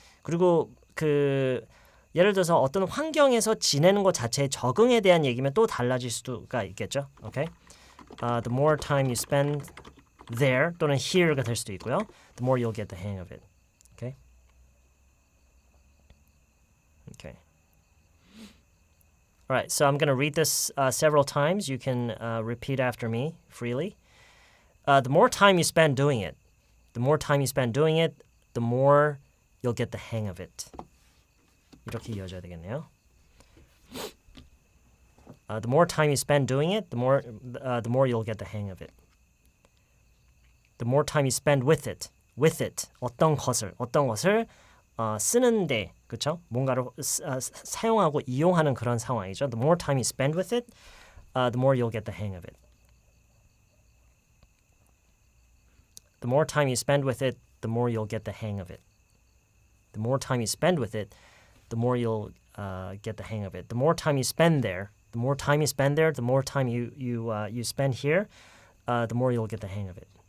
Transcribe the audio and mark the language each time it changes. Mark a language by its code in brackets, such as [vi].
[ko] 그리고 예를 들어서 어떤 환경에서 지내는 것 자체의 적응에 대한 얘기면 또 달라질 수가 있겠죠. [en] 오케이? The more time you spend there [ko] 또는 [en] here가 [ko] 될 수도 있고요. [en] The more you'll get the hang of it. Okay? Okay. All right, so I'm going to read this several times. You can repeat after me freely. The more time you spend doing it, the more time you spend doing it, the more you'll get the hang of it. [ko] 이렇게 이어져야 되겠네요. [en] The more time you spend doing it, the more you'll get the hang of it. The more time you spend with it, [ko] 어떤 것을 쓰는데, 그렇죠? 뭔가를 사용하고 이용하는 그런 상황이죠. [en] The more time you spend with it, the more you'll get the hang of it. The more time you spend with it, the more you'll get the hang of it. The more time you spend with it, the more you'll get the hang of it. The more time you spend there, the more time you spend there, the more time you spend here, the more you'll get the hang of it.